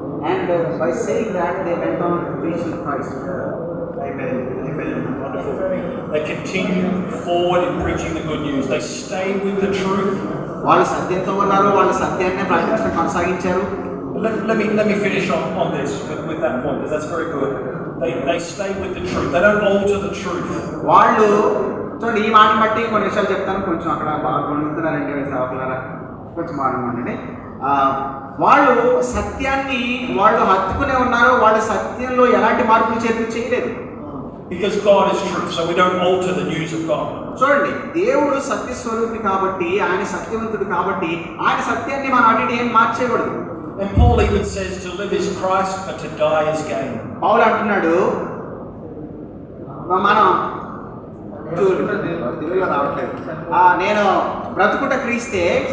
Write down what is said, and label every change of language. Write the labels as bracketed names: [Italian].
[English] And by saying that, they went on preaching Christ. Amen. Wonderful. They continue forward in preaching the good news. They stay with the truth. [Telugu] వాళ్ళు సత్యంతో ఉన్నారు, వాళ్ళు సత్యాన్ని ప్రకటించడం కొనసాగించారు. [English] Let me finish on this with that point, because that's very good. They stay with the truth. They don't alter the truth. [Telugu] వాళ్ళు చూడండి, ఈ మాట బట్టి కొన్ని విషయాలు చెప్తాను. కొంచెం అక్కడ బాగా గొనుగుతున్నారండి సేవకులారా, కొంచెం మాట్లాడండి. వాళ్ళు సత్యాన్ని వాళ్ళు హత్తుకునే ఉన్నారు, వాళ్ళు సత్యంలో ఎలాంటి మార్పులు చేయలేదు. [English] Because God is truth, so we don't alter the news of God. [Telugu] చూడండి, దేవుడు సత్య స్వరూపి కాబట్టి, ఆయన సత్యవంతుడు కాబట్టి ఆయన సత్యాన్ని మనం అడిగి ఏం మార్చేయకూడదు. [English] And Paul even says to live is Christ but to die is gain. [Telugu] పౌలు అంటున్నాడు, మనం తెలుగులో రావట్లేదు, నేను బ్రతుకుట క్రీస్తే.